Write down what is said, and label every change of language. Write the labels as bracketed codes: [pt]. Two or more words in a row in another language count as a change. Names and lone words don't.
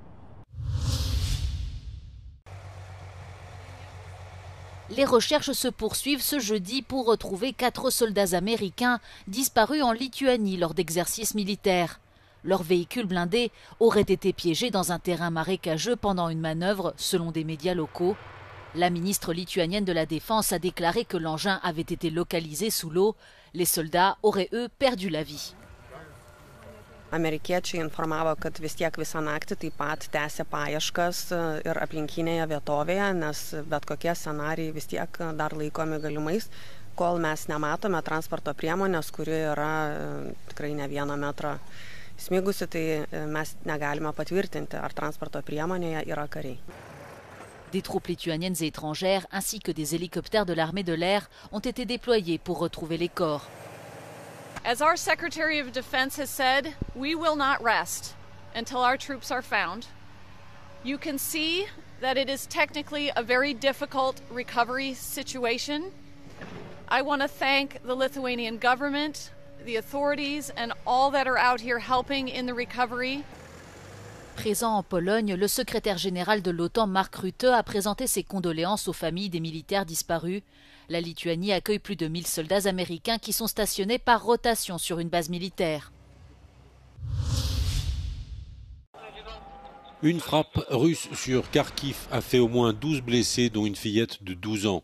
[fr] Les recherches se poursuivent ce jeudi pour retrouver 4 soldats américains disparus en Lituanie lors d'exercices militaires. Leur véhicule blindé aurait été piégé dans un terrain marécageux pendant une manœuvre, selon des médias locaux. La ministre lituanienne de la Défense a déclaré que l'engin avait été localisé sous l'eau. Les soldats auraient, eux, perdu la vie. [lt] Amerikiečiai informavo, kad vis tiek visą naktį taip pat tęsė paieškas ir aplinkinėje vietovėje, nes bet kokie scenarijai vis tiek dar laikomi galimais, kol mes nematome transporto priemonės, kuri yra tikrai ne 1 metrą smigusių, tai mes negalime patvirtinti, ar transporto priemonėje yra kariai. [fr] Des troupes lituaniennes et étrangères ainsi que des hélicoptères de l'armée de l'air ont été déployés pour retrouver les corps. [en] As our Secretary of Defense has said, we will not rest until our troops are found. You can see that it is technically a very difficult recovery situation. I want to thank the Lithuanian government, the authorities, and all that are out here helping in the recovery. [fr] Présent en Pologne, le secrétaire général de l'OTAN, Mark Rutte, a présenté ses condoléances aux familles des militaires disparus. La Lituanie accueille plus de 1000 soldats américains qui sont stationnés par rotation sur une base militaire. Une frappe russe sur Kharkiv a fait au moins 12 blessés, dont une fillette de 12 ans.